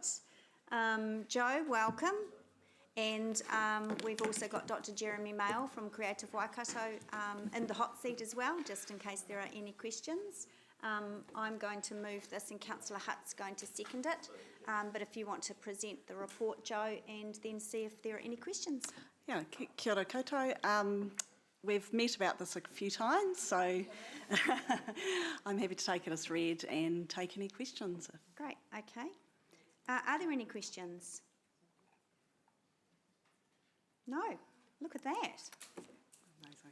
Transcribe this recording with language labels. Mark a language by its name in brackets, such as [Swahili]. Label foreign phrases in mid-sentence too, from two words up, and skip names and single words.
[English] Joe, welcome. And we've also got Dr. Jeremy Mail from Creative Waikato in the hot seat as well, just in case there are any questions. I'm going to move this and Councillor Hutt's going to second it. But if you want to present the report, Joe, and then see if there are any questions. Yeah, [Māori] kia ora koutou. [English] We've met about this a few times, so I'm happy to take it as read and take any questions. Great, okay. Are there any questions? No, look at that. Amazing.